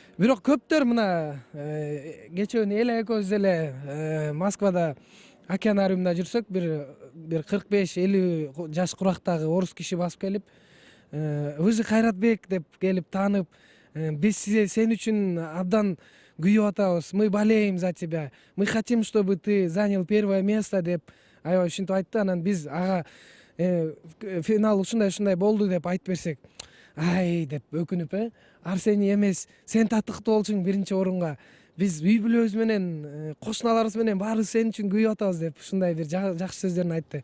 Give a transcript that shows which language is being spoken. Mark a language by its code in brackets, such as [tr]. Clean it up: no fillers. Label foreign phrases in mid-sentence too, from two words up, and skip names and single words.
[ky] бирок көптөр мына кечээ эле экөөбүз деле Москвада океанариумда жүрсөк, бир 45-50 жаш курактагы орус киши басып келип, [ru] вы же [ky] Кайратбек деп келип таанып, биз сен үчүн абдан күйүп атабыз, [ru] мы болеем за тебя, мы хотим, чтобы ты занял первое место [ky] деп аябай ушинтип айтты. Анан биз ага финал ушундай болду деп айтып берсек, ай деп өкүнүп, Арсений эмес, сен татыктуу болчуң биринчи орунга, биз үй бүлөбүз менен, кошуналарыбыз менен баарыбыз сен үчүн күйүп атабыз деп ушундай бир жакшы сөздөрүн айтты.